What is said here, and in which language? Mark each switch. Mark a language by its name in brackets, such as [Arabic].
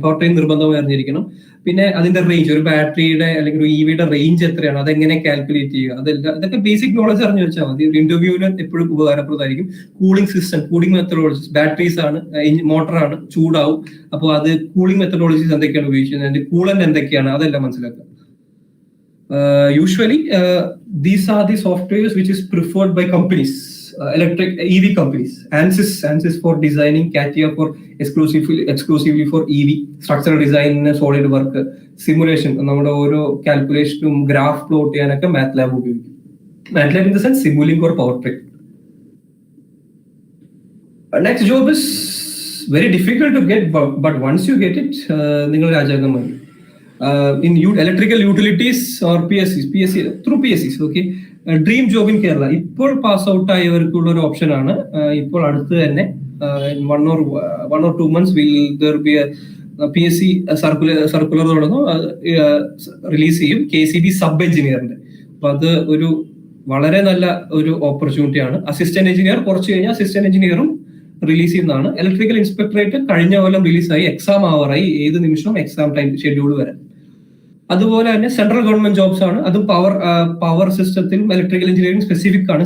[Malayalam] Power train നിർബന്ധമായി അറിഞ്ഞിരിക്കണം. പിന്നെ അതിന്റെ റേഞ്ച്, ഒരു ബാറ്ററിയുടെ അല്ലെങ്കിൽ ഒരു EVയുടെ റേഞ്ച് എത്രയാണ്, അതെങ്ങനെ കാൽക്കുലേറ്റ് ചെയ്യുക, അതെല്ലാം ഇതൊക്കെ ബേസിക് നോളജ് അറിഞ്ഞു വെച്ചാൽ മതി. ഒരു ഇന്റർവ്യൂവിന് എപ്പോഴും ഉപകാരപ്രദമായിരിക്കും. Cooling system, cooling methodologies, batteries ആണ്, മോട്ടറാണ്, ചൂടാവും, അപ്പോൾ അത് കൂളിംഗ് മെത്തഡോളജീസ് എന്തൊക്കെയാണ് ഉപയോഗിക്കുന്നത്, അതിന്റെ കൂളന്റ് എന്തൊക്കെയാണ്, അതെല്ലാം മനസ്സിലാക്കുക. [English] Usually these are the softwares which is preferred by companies, electric EV companies. ANSYS for designing, CATIA for exclusively for EV, structural design, solid work, simulation, [Malayalam] നമ്മുടെ ഓരോ കാൽക്കുലേഷനും ഗ്രാഫ് പ്ലോട്ട് ചെയ്യാനൊക്കെ മാത്ലാബ് ഉപയോഗിക്കും. [English] MATLAB in the sense Simulink or power train. Next job is very difficult to get, but once you get it, [Malayalam] നിങ്ങൾ രാജാക്കന്മാർ. [English] In electrical utilities or PSC through PSCs, okay, dream job in Kerala. [Malayalam] ഇപ്പോൾ pass out ആയവർക്കുള്ള ഒരു option ആണ്. ഇപ്പോൾ അടുത്ത് തന്നെ [English] in one or two months will there be a [Malayalam] PSC circular തുടങ്ങും, release ചെയ്യും, KCB സബ് എഞ്ചിനീയറിന്റെ. അപ്പൊ അത് ഒരു വളരെ നല്ല ഒരു ഓപ്പർച്യൂണിറ്റി ആണ്. അസിസ്റ്റന്റ് എഞ്ചിനീയർ കുറച്ച് കഴിഞ്ഞാൽ അസിസ്റ്റന്റ് എഞ്ചിനീയറും റിലീസ് ചെയ്യുന്നതാണ്. ഇലക്ട്രിക്കൽ ഇൻസ്പെക്ടറേറ്റ് കഴിഞ്ഞ കൊല്ലം റിലീസായി, എക്സാം ആവറായി, ഏത് നിമിഷവും എക്സാം ടൈം ഷെഡ്യൂൾ വരാം. അതുപോലെ തന്നെ സെൻട്രൽ ഗവൺമെന്റ് ജോബ്സ് ആണ്, അതും പവർ സിസ്റ്റത്തിലും ഇലക്ട്രിക്കൽ എഞ്ചിനീയറിംഗ് സ്പെസിഫിക് ആണ്.